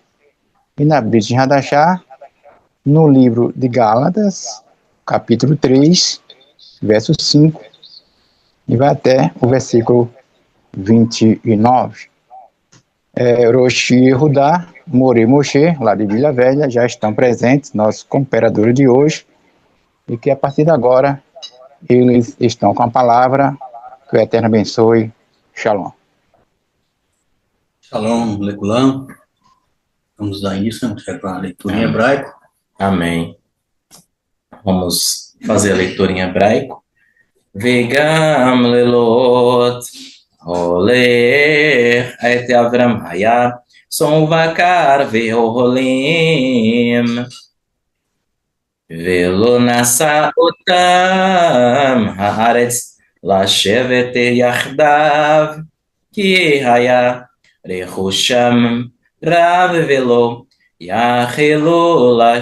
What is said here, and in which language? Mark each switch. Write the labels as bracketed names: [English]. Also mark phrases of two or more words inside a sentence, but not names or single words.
[Portuguese] E na Brit Hadashah, no livro de Gálatas, capítulo 3, verso 5, e vai até o versículo 29. Roshi e Rudá, More e Moshe, lá de Vila Velha, já estão presentes, nossos cooperadores de hoje, e que a partir de agora eles estão com a palavra. Que o Eterno abençoe. Shalom. [Hebrew] שלום, לכולם. [Portuguese] Vamos dar início, vamos para a leitura em hebraico. Amém. Vamos fazer a leitura em hebraico. [Hebrew] וגם ללוט ההלך את אברם היה צאן ובקר ואהלים ולא נשא אותם הארץ לשבת יחדיו, כי היה רכושם רב ולא יכלו